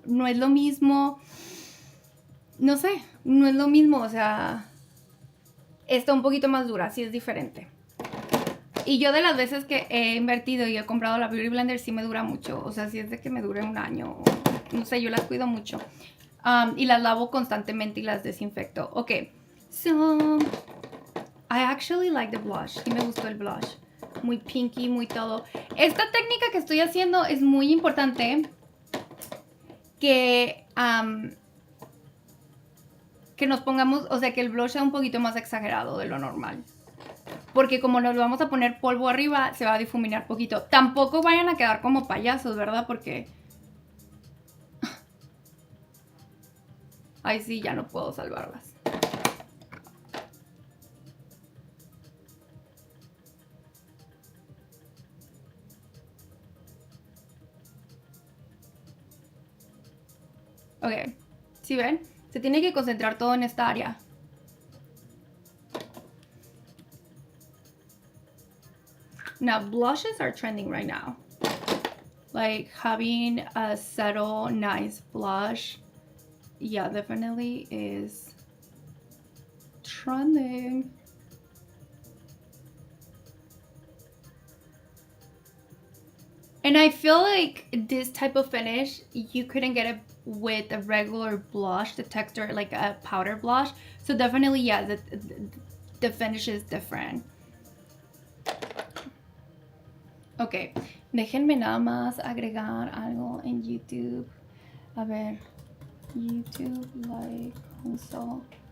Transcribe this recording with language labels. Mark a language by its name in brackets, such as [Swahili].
[Spanish] No es lo mismo. No sé, no es lo mismo. O sea, está un poquito más dura, sí es diferente. Y yo de las veces que he invertido y he comprado la Beauty Blender, sí me dura mucho. O sea, sí es de que me dure un año. No sé, yo las cuido mucho. Y las lavo constantemente y las desinfecto. [English] Ok, so I actually like the blush. [Spanish] Sí me gustó el blush. Muy pinky, muy todo. Esta técnica que estoy haciendo es muy importante. Que nos pongamos, o sea, que el blush sea un poquito más exagerado de lo normal. Porque como nos vamos a poner polvo arriba, se va a difuminar poquito. Tampoco vayan a quedar como payasos, ¿verdad? Porque... Ay, sí, ya no puedo salvarlas. Ok, ¿sí ven? Se tiene que concentrar todo en esta área. [English] Now, blushes are trending right now. Like, having a subtle, nice blush, yeah, definitely is trending. And I feel like this type of finish, you couldn't get it with a regular blush, the texture, like a powder blush. So definitely, yeah, the finish is different. [Spanish] Ok, déjenme nada más agregar algo en YouTube. A ver, YouTube like console.